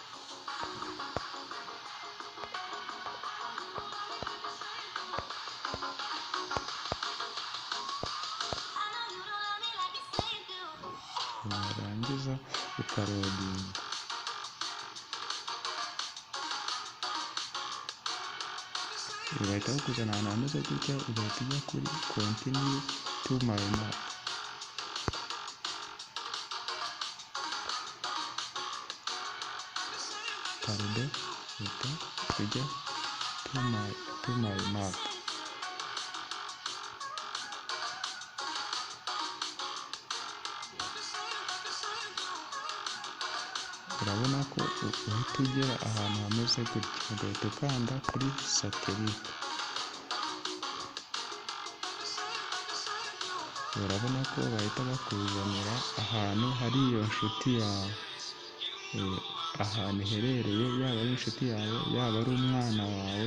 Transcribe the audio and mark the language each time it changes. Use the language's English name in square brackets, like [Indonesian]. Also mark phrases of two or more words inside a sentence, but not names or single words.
[Kinyarwanda] Warangiza ukarodinga, bahita bakuzana ahantu hameze gutya. Ugahita ujya kuri [English] continue to my map, [Kinyarwanda] uhita ujya [English] to my map. [Kinyarwanda] Urabona ko uhita ugera ahantu hameze gutya, ugahita ukanda kuri satellite. Urabona ko bahita bakuzanira ahantu hari iyo nshuti yawe, ahantu iherereye, yaba ari inshuti yawe, yaba ari umwana wawe.